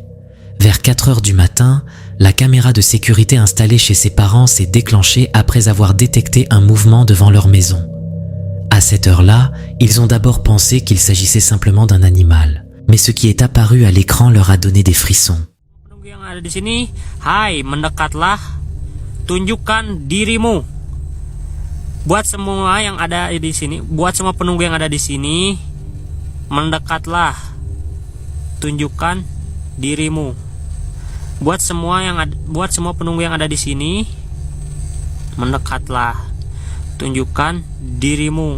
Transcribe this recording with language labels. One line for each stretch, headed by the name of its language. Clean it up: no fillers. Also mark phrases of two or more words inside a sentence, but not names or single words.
French: Vers 4 heures du matin, la caméra de sécurité installée chez ses parents s'est déclenchée après avoir détecté un mouvement devant leur maison. À cette heure-là, ils ont d'abord pensé qu'il s'agissait simplement d'un animal, mais ce qui est apparu à l'écran leur a donné des frissons.
Indonesian: Penunggu yang ada di sini, hai, mendekatlah, tunjukkan dirimu. Buat semua yang ada di sini, buat semua penunggu yang ada di sini, mendekatlah, tunjukkan dirimu. Buat semua penunggu yang ada di sini, mendekatlah, tunjukkan dirimu.